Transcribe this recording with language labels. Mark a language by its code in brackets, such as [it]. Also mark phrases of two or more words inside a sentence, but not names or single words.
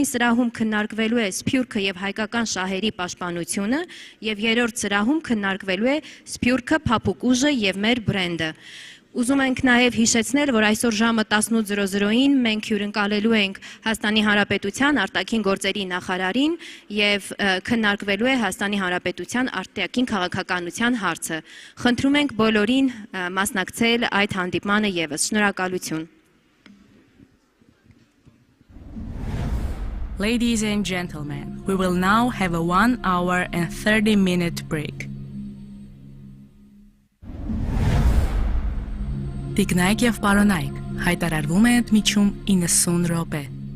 [hy] սրահում քննարկվելու է Սփյուռքը եւ հայկական շահերի պաշտպանությունը, եւ երրորդ սրահում քննարկվելու է Սփյուռքը, փափուկ ուժը եւ մեր բրենդը։ Ուզում ենք նաև հիշեցնել, որ այսօր ժամը 18:00-ին մենք հյուրընկալելու ենք Հայաստանի Հանրապետության արտաքին գործերի նախարարին եւ քննարկվելու է Հայաստանի Հանրապետության արտաքին քաղաքականության հարցը։ Խնդրում ենք բոլորին մասնակցել այդ հանդիպմանը եւս։ Շնորհակալություն։ [en] Ladies and gentlemen, we will now have a 1 hour and 30-minute break. [hy] Տիկնայք եւ պարոնայք, հայտարարվում է ընդմիջում 90 րոպե։